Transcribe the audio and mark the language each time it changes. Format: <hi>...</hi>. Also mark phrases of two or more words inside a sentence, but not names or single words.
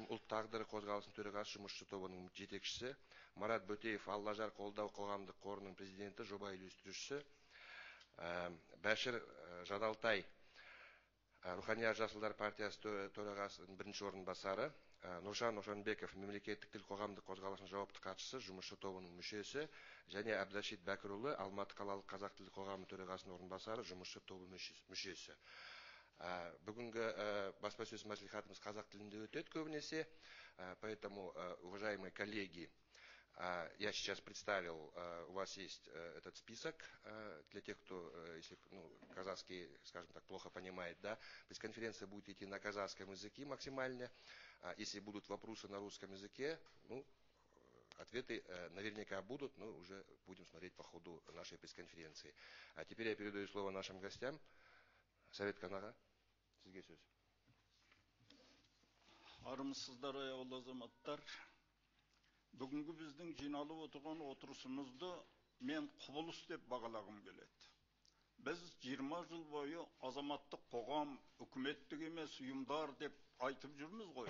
<kk>ұлт тағдыры қозғалысының төрағасы, жұмысшы тобының жетекшісі, Марат Бөтеев, Аллажар қолдау қоғамдық қорының президенті, жоба үйлестірушісі, Бәшір Жадалтай, Руханият жасылдар партиясы төрағасының бірінші орынбасары, Нұржан Нұржанбеков, мемлекеттік тіл қоғамдық қозғалысының жауапты хатшысы, жұмысшы тобының мүшесі, және Әбдашит Бәкірұлы, Алматы қалалық қазақ тілі қоғамы төрағасының орынбасары, жұмысшы тобының мүшесі. Бүгінгі баспасөз мәслихатымыз қазақ тілінде өтеді көбінесе,</kk> <ru>поэтому, уважаемые коллеги, я сейчас представил, у вас есть этот список для тех, кто, если казахский, скажем так, плохо понимает, да, пресс-конференция будет идти на казахском языке максимально. Если будут вопросы на русском языке, ответы наверняка будут, но уже будем смотреть по ходу нашей пресс-конференции. А теперь я передаю слово нашим гостям.</ru> <kk>Совет Канаға, сізге сөз. Армысыздар, аяулы азаматтар. Бүгінгі біздің жиналып отырған отырысымызды мен құбылыс деп бағалағым келеді. Біз 20 жыл бойы азаматтық қоғам, үкіметтік емес ұйымдар деп айтып жүрміз ғой.</kk>